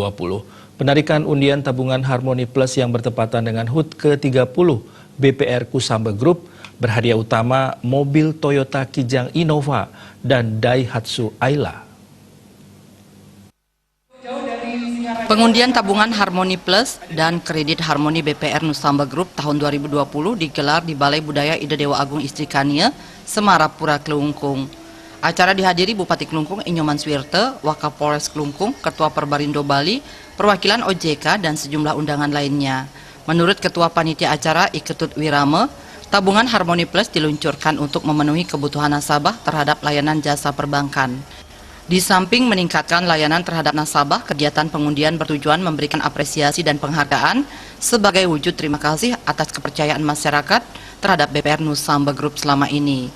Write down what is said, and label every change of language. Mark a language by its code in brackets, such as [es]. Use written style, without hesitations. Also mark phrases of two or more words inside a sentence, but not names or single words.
[id] Penarikan undian tabungan Harmoni Plus yang bertepatan dengan HUT ke-30 BPR Nusamba Group berhadiah utama mobil Toyota Kijang Innova dan Daihatsu Ayla. Pengundian tabungan Harmoni Plus dan kredit Harmoni BPR Nusamba Group tahun 2020 digelar di Balai Budaya Ida Dewa Agung Istri Kania, Semarapura, Kelungkung. Acara dihadiri Bupati Kelungkung Inyoman Swirte, Wakapolres Kelungkung, Ketua Perbarindo Bali, perwakilan OJK, dan sejumlah undangan lainnya. Menurut Ketua Panitia Acara Iketut Wirame, tabungan Harmoni Plus diluncurkan untuk memenuhi kebutuhan nasabah terhadap layanan jasa perbankan. Di samping meningkatkan layanan terhadap nasabah, kegiatan pengundian bertujuan memberikan apresiasi dan penghargaan sebagai wujud terima kasih atas kepercayaan masyarakat terhadap BPR Nusamba Group selama ini.